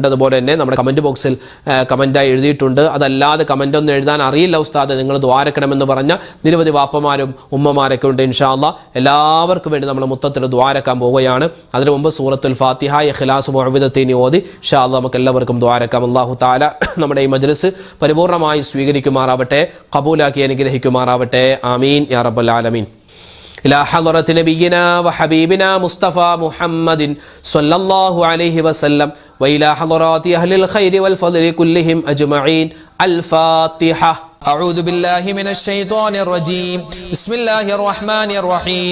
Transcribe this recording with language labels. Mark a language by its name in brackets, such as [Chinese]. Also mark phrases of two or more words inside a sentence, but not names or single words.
[Malayalam] അതുപോലെ തന്നെ നമ്മുടെ കമന്റ് ബോക്സിൽ കമന്റായി എഴുതിയിട്ടുണ്ട്. അതല്ലാതെ കമന്റ് ഒന്നും എഴുതാൻ അറിയില്ല ഉസ്താദ്, നിങ്ങൾ ദ്വാരക്കണമെന്ന് പറഞ്ഞ നിരവധി വാപ്പമാരും ഉമ്മമാരൊക്കെ ഉണ്ട്. [Arabic] إن شاء الله [Malayalam] എല്ലാവർക്കും വേണ്ടി നമ്മൾ മൊത്തത്തിൽ ദ്വാരക്കാൻ പോവുകയാണ്. അതിനു മുമ്പ് സൂറത്തുൽ ഫാത്തിഹ, ഇഖ്ലാസ്, മുഅവ്വിദത്തൈനി ഓതി [Arabic] إن شاء الله [Malayalam] നമുക്ക് എല്ലാവർക്കും ദ്വാരക്കാം. [Arabic] الله تعالى [Malayalam] നമ്മുടെ ഈ മജ്‌ലിസ് പരിപൂർണമായി സ്വീകരിക്കുമാറാവട്ടെ, ഖബൂലാക്കി അനുഗ്രഹിക്കുമാറാവട്ടെ. [Arabic] آمين يا رب العالمين. إلى حضرة نبينا وحبيبنا مصطفى محمد صلى الله عليه وسلم وإلى حضرات أهل الخير والفضل كلهم أجمعين. الفاتحة. أعوذ بالله من الشيطان الرجيم. بسم الله الرحمن الرحيم.